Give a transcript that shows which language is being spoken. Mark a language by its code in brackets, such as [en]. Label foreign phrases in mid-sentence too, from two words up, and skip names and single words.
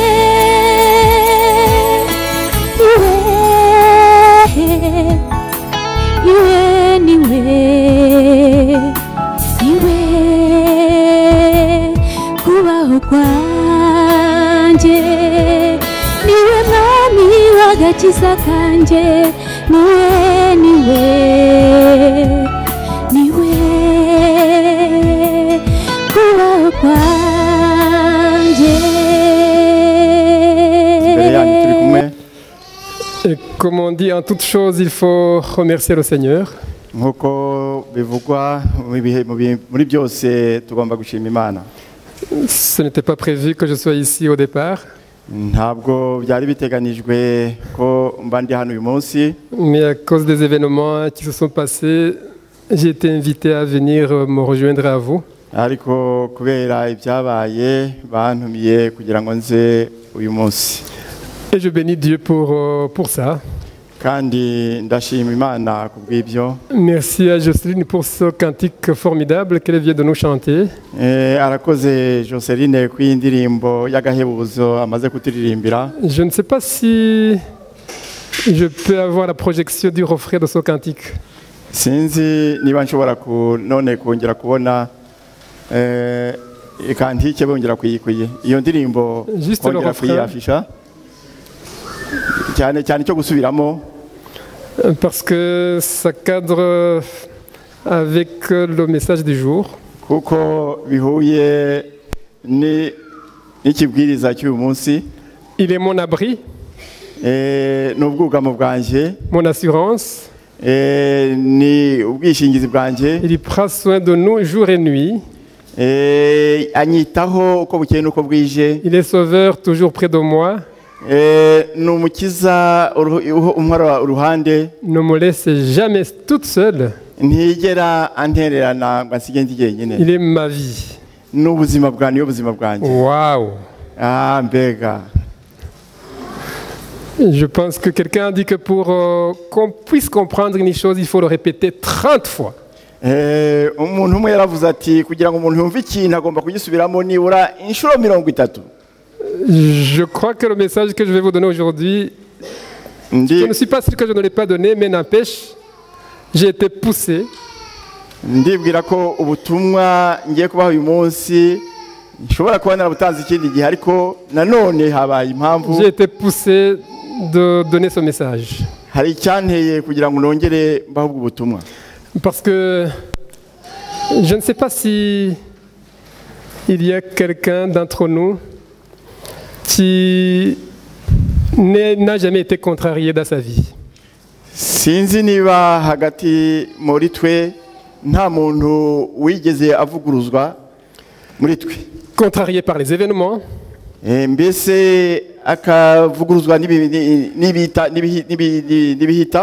[rw] Iwe kubaho kwanjye niwe mwami w'agakiza kanjye niwe kubaho kwanjye. [fr] Et comme on dit, en toute chose, il faut remercier le Seigneur. [rw] nkuko bivugwa muri byose tugomba gushima Imana. [fr] Ce n'était pas prévu que je sois ici au départ. [rw] Ntabwo byari biteganijwe ko mba ndi hano uyu munsi. [fr] Mais à cause des événements qui se sont passés, j'ai été invité à venir me rejoindre à vous. [rw] Ariko kubera ibyabaye bantumiye kugira ngo nze uyu munsi. [fr] Et je bénis Dieu pour ça. [rw] Kandi ndashima Imana kubw'ibyo. [fr] Merci à Jocelyne pour ce cantique formidable qu'elle vient de nous chanter. [rw] Arakoze Jocelyne ku indirimbo y'agahebuzo amaze kuturirimbira. [fr] Je ne sais pas si je peux avoir la projection du refrain de ce cantique. [rw] Sinzi niba nshobora none kongera kubona ikantike bongera kuyikuye. Iyo ndirimbo kongera kuyafisha. Cyane cyo gusubiramo. [fr] Parce que ça cadre avec le message du jour. [rw] Kuko bihuye n'ikibwiriza cy'uyu munsi. [fr] Il est mon abri. [rw] N'ubwugamo bwanjye. [fr] Mon assurance. [rw] Ni ubwishingizi bwanjye. [fr] Il prend soin de nous jour et nuit. [rw] Anyitaho uko bukeye n'uko bwije. [fr] Il est sauveur toujours près de moi. [rw] Numukiza umwara uruhande. [fr] Ne me laisse jamais toute seule. [rw] Ntigera antererana ngasige ndi jyenyine. [fr] Il est ma vie. [rw] N'ubuzima bwanjye ubuzima bwanjye. Waouh. Ah mbega. [fr] Je pense que quelqu'un a dit que pour qu'on puisse comprendre une chose, il faut le répéter 30 fois. [rw] Umuntu umwe yaravuze ati kugira ngo umuntu yumve ikintu agomba kugisubiramo nibura inshuro 30. [fr] Je crois que le message que je vais vous donner aujourd'hui, je ne suis pas sûr que je ne l'ai pas donné, mais n'empêche, j'ai été poussé [rw] ndibwira ko ubutumwa ngiye kubaha uyu munsi nshobora kuba narabutanze ikindi gihe ariko nanone habaye impamvu [fr] J'ai été poussé de donner ce message. [rw] hari icyanteye kugira ngo nongere mbahe ubwo butumwa [fr] Parce que je ne sais pas si il y a quelqu'un d'entre nous qui n'a jamais été contrarié dans sa vie. [rw] sinzi niba hagati muri twe nta muntu wigeze avuguruzwa muri twe [fr] Contrarié par les événements, [rw] mbese akavuguruzwa n'ibihita